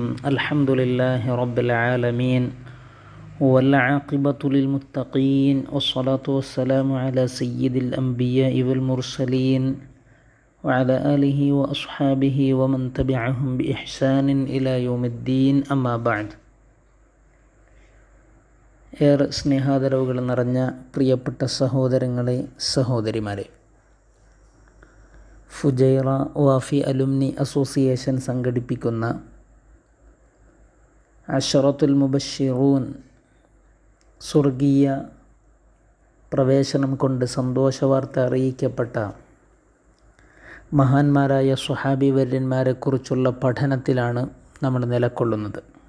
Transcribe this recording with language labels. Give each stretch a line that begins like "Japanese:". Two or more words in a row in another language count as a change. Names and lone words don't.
Arabic: الحمد لله رب العالمين والعاقبة للمتقين والصلاة والسلام على سيد الأنبياء والمرسلين وعلى آله وأصحابه ومن تبعهم بإحسان إلى يوم الدين أما بعد.
Malayalam: ഏറെ സ്നേഹാദരവുകൾ നിറഞ്ഞ പ്രിയപ്പെട്ട സഹോദരങ്ങളെ സഹോദരിമാരെ, ഫുജൈറ വാഫി അലുമിനി അസോസിയേഷൻ സംഘടിപ്പിക്കുന്ന
Arabic: العشرة المبشرون
Malayalam: സ്വർഗീയ പ്രവേശനം കൊണ്ട് സന്തോഷവാർത്ത അറിയിക്കപ്പെട്ട മഹാന്മാരായ സ്വഹാബി വര്യന്മാരെക്കുറിച്ചുള്ള പഠനത്തിലാണ് നമ്മൾ നിലകൊള്ളുന്നത്.